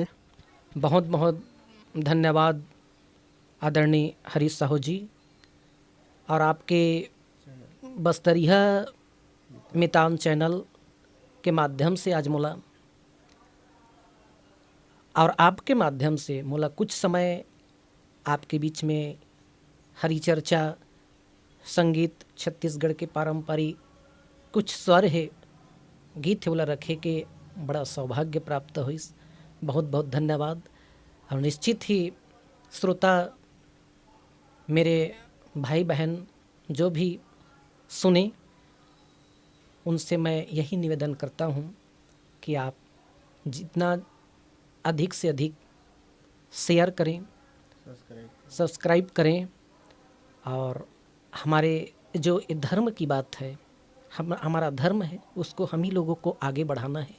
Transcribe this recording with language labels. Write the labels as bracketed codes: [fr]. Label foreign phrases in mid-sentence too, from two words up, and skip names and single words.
[hi] बहुत बहुत धन्यवाद आदरणीय हरीश साहू जी, और आपके बस्तरिया मितान चैनल के माध्यम से आज मोला, और आपके माध्यम से मोला कुछ समय आपके बीच में हरी चर्चा, संगीत, छत्तीसगढ़ के पारंपरिक कुछ स्वर है, गीत है, बोला रखे के बड़ा सौभाग्य प्राप्त हुई। बहुत बहुत धन्यवाद। और निश्चित ही श्रोता मेरे भाई बहन जो भी सुने, उनसे मैं यही निवेदन करता हूँ कि आप जितना अधिक से अधिक शेयर करें, सब्सक्राइब करें, और हमारे जो ये धर्म की बात है, हमारा धर्म है, उसको हम ही लोगों को आगे बढ़ाना है।